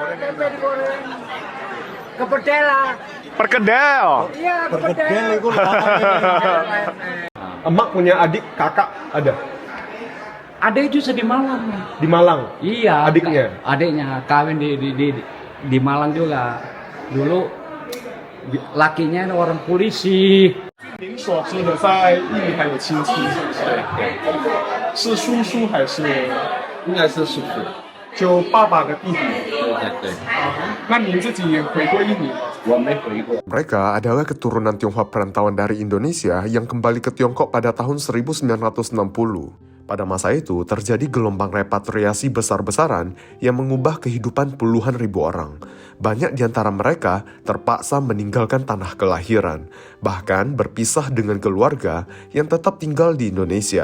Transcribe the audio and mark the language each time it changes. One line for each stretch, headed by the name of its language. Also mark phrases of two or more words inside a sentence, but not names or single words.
Indonesian: tempe digoreng. Kepercela. Perkedel. Iya, Perkedel kepercela. itu Emak punya adik, kakak ada Ada juga di Malang. di Malang. Iya. Adiknya? Adiknya kawin di Malang juga. Dulu lakinya orang polisi.
Chinese: 您所知的在印尼还有亲戚是不是？是叔叔还是？应该是叔叔。就爸爸的弟弟。对，那您自己回过印尼吗？我没回过。
Indonesian: Mereka adalah keturunan Tionghoa perantauan dari Indonesia yang kembali ke Tiongkok pada tahun 1960. Pada masa itu, terjadi gelombang repatriasi besar-besaran yang mengubah kehidupan puluhan ribu orang. Banyak di antara mereka terpaksa meninggalkan tanah kelahiran, bahkan berpisah dengan keluarga yang tetap tinggal di Indonesia.